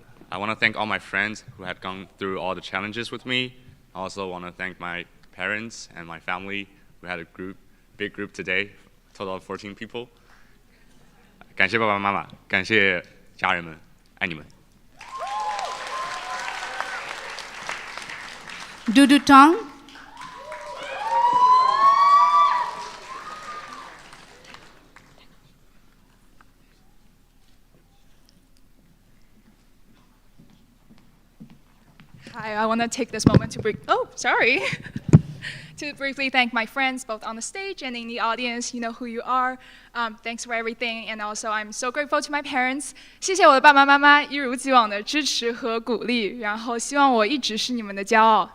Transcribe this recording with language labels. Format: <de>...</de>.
<en>I want to thank all my friends who had gone through all the challenges with me. I also want to thank my parents and my family. We had a big group today, total of 14 people.</en> <zh>感谢爸爸妈妈，感谢家人们，爱你们。</zh> <en>Dudu Tong. Hi, I want to take this moment to to briefly thank my friends both on the stage and in the audience. You know who you are. Thanks for everything, and also I'm so grateful to my parents.</en> <zh>谢谢我的爸爸妈妈一如既往的支持和鼓励，然后希望我一直是你们的骄傲。</zh>